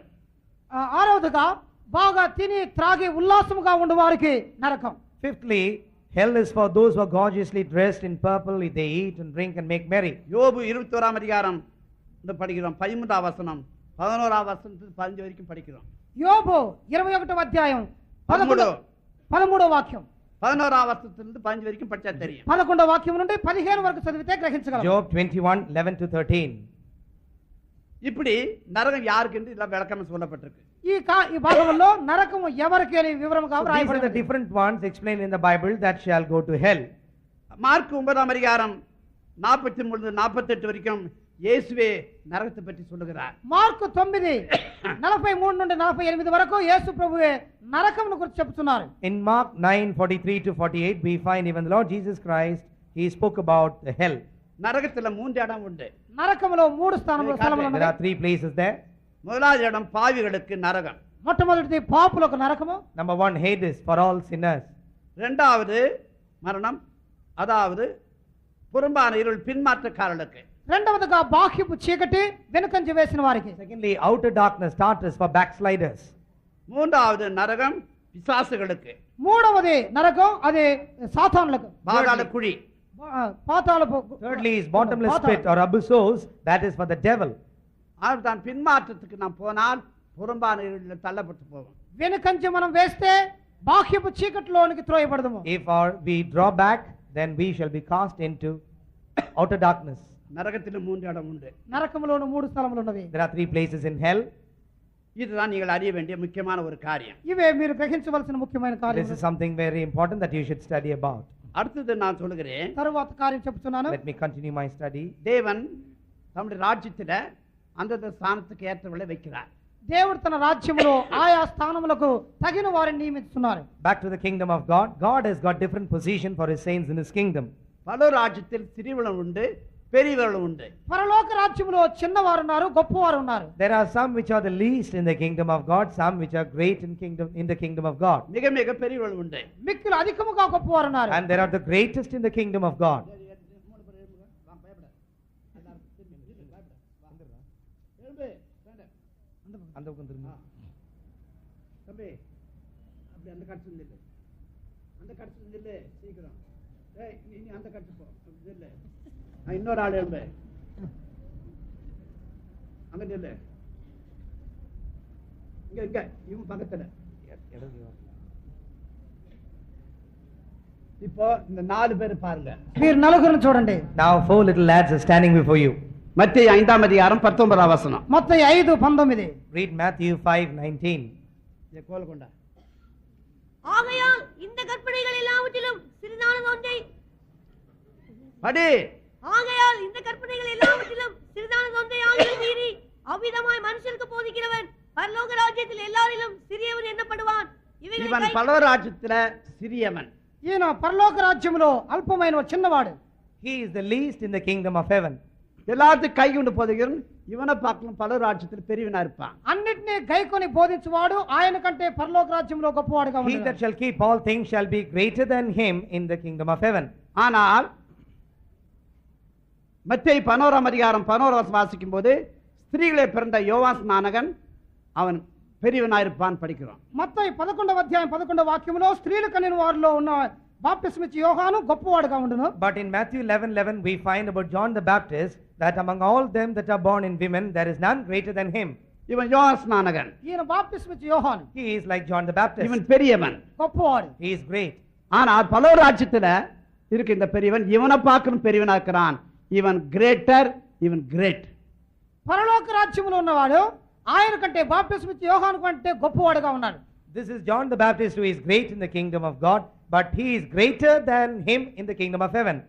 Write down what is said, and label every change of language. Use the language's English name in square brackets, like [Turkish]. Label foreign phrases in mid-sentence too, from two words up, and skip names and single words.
[Telugu] ఆరవదిగా బాగా తిని త్రాగి ఉల్లాసముగా ఉండే వారికి నరకం. [English] Fifthly, hell is for those who are gorgeously dressed in purple, they eat and drink and make merry. [Tamil] யோபு 21 அதிகாரம் படிக்கிறோம், 13 வசனம் 11 வசனத்துல 15 வரைக்கும் படிக்கிறோம். [Telugu] యోబు 21వ అధ్యాయం 13వ వాక్యం. [Tamil] 11 వసనத்திலிருந்து 15 వరకు படிச்சா தெரியும். [Telugu] 11వ వాక్యం నుండి 15 వరకు చదివితే గ్రహించగలం. [English] Job 21:11 to 13. [Tamil] இப்படி நரகம் யாருக்குன்னு இதெல்லாம் விளக்கம் சொல்லப்பட்டிருக்கு. [Telugu] ఈ భాగంలో నరకం ఎవరికి అని వివరంగా [English] So these are the [Telugu] రాయబడింది. [English] different ones explained in the Bible that shall go to hell. [Tamil] மார்க் 9 அதிகாரம் 43 48 வரைக்கும் இயேசுவே நரகத்தை பற்றி சொல்லுகிறார். [Telugu] మార్కు 9:43 నుండి 48 వరకు యేసు ప్రభువే నరకమును గురించి చెప్తున్నారు. [English] In Mark 9:43 to 48, we find even the Lord Jesus Christ, he spoke about the hell. [Tamil] நரகத்துல 3 இடம் உண்டு. [Telugu] నరకములో 3 స్థలములు [English] There [Telugu] ఉన్నాయి. [English] are 3 places there. [Tamil] முதலாவது இடம் பாவிகளுக்கு நரகம். [Telugu] మొట్టమొదటిది పాపులకు నరకము. [English] Number 1, Hades for all sinners. [Tamil] இரண்டாவது மரணம், அதாவது புறம்பான இருள் பின்மாற்றக்காரர்களுக்கு. [Telugu] రెండవదిగా బాహ్యపు చీకటి వెనుకంజ వేసిన వారికి. [English] Secondly, outer darkness, darkness for backsliders. [Tamil] மூன்றாவது நரகம் பிசாசுகளுக்கு. [Telugu] మూడవది నరకం, అది సాతానులకు. [Tamil] பாதாள குழி. [Telugu] పాతాళపు. [English] Thirdly is bottomless pit or abyssos, that is for the devil. [Tamil] தான் பின்மாற்றத்துக்கு நாம் போனால் புறம்பான இருளில் தள்ளப்பட்டு போவோம். [Telugu] వెనుకంజ మనం వేస్తే బాహ్యపు చీకటిలోనికి త్రోయబడదము. [English] If we draw back, then we shall be cast into outer darkness. [Tamil] நரகத்தில் 3 இடம் உண்டு. [Telugu] నరకములోను 3 స్థలములు ఉన్నవి. [English] There are 3 places in hell. [Tamil] இதுதான் நீங்கள் அறிய வேண்டிய முக்கியமான ஒரு காரியம். [Telugu] ఇవే మీరు గ్రహించవలసిన ముఖ్యమైన [English] This [Telugu] కార్యం. [English] is something very important that you should study about. [Tamil] அடுத்தது நான் சொல்லுகிறேன். [Telugu] తరువాత కార్యం చెప్తున్నాను. [English] Let me continue my study. [Tamil] தேவன் தம்முடைய ராஜ்யத்தில அந்தந்த ஸ்தானத்துக்கு ஏற்றவளை வைக்கிறார். [Telugu] దేవుడు తన రాజ్యములో ఆయా స్థానములకు తగిన వారిని నియమిస్తున్నారు. [English] Back to the kingdom of God. God has got different position for his saints in his kingdom. [Tamil] பல ராஜ்யத்தில் சிறியவளும் உண்டு, பெரியவர்களும் உண்டு. [Telugu] పరలోక రాజ్యములో చిన్నవారు ఉన్నారు, గొప్పవారు ఉన్నారు. [English] There are some which are the least in the kingdom of God, some which are great in the kingdom of God. [Tamil] மிக மிக பெரியவர்களும் உண்டு. [Telugu] మిక్కిలు అధికముగా గొప్పవారు ఉన్నారు. [English] And there are the greatest in the kingdom of God. [Tamil] அந்த பக்கம் திரும்ப. தம்பி அப்படி அந்த கட்சி நில்லு, அந்த கட்சி நில்லு சீக்கிரம். ஏய் நீ அந்த கட்சி போ, நில்லு. இன்னொரு ஆள் எழும்பு, அங்க நில்லு. இங்க இங்க இவன் பக்கத்துல. இப்போ இந்த 4 பேர் பாருங்க. [Telugu] మీరు నలుగురిని చూడండి. [English] Now 4 little lads are standing before you. [Tamil] மத்தேயு 5 அதிகாரம் 19 வசனம். [Telugu] మత్తయి 5:19. [English] Read Matthew 5:19. [Tamil] கோல்கொண்டா. ஆகையால் இந்த கற்பனைகள் எல்லாவற்றிலும் சிறிதானது ஒன்றை படி. ஆகையால் இந்த கற்பனைகள் எல்லாவற்றிலும் சிறிதானது ஒன்றை ஆகிலும் மீறி அவ்விதமாய் மனுஷருக்கு போதிக்கிறவன் பரலோக ராஜ்யத்தில் எல்லாரிலும் சிறியவன் எண்ணப்படுவான். இவன் பரலோக ராஜ்யத்துல சிறியவன். [Telugu] ఈయన పరలోక రాజ్యములో అల్పమైన చిన్నవాడు. [English] He is the least in the kingdom of heaven. [Tamil] எல்லாத்தையும் கை கொண்டு போதுகிறவன் இவனை பார்க்கலாம் பரலோக ராஜ்யத்தில் பெரியவனா இருப்பான். [Telugu] అన్నిటినీ గైకొని బోధించువాడు ఆయన కంటే పరలోక రాజ్యంలో గొప్పవాడుగా [English] He [Telugu] ఉంటాడు. [English] that shall keep all things shall be greater than him in the kingdom of heaven. [Tamil] ஆனால் மத்தேயு 11 அதிகாரம் 11 வசனம் வாசிக்கும் போது ஸ்திரீகளே பிறந்த யோவான் ஸ்நானகன் அவன் பெரியவனா இருப்பான் படிக்கிறோம். [Telugu] మత్తయి 11వ అధ్యాయం 11వ వాక్యములో స్త్రీలు కనిన వారిలో ఉన్న బాప్టిస్మ ఇచ్చే యోహాను గొప్పవాడుగా ఉండును. [English] But in Matthew 11:11 we find about John the Baptist that among all them that are born in women there is none greater than him. [Tamil] இவன் யோவான் ஸ்நானகன். [Telugu] ఈయన బాప్టిస్మ ఇచ్చే యోహాను. [English] He is like John the Baptist. [Tamil] இவன் பெரியவன். [Telugu] గొప్పవాడు. [English] He is great. [Tamil] ஆனால் பரலோக ராஜ்யத்துல இருக்கு இந்த பெரியவன், இவனை பார்க்கணும் பெரியவனா இருக்கிறான். இவன் கிரேட்டர், இவன் கிரேட். [Telugu] పరలోక రాజ్యములో ఉన్నవాడు ఆయన కంటే బాప్టిస్మ ఇచ్చే యోహాను కంటే గొప్పవాడుగా ఉన్నాడు. [English] This is John the Baptist who is great in the kingdom of God, but he is greater than him in the kingdom of heaven.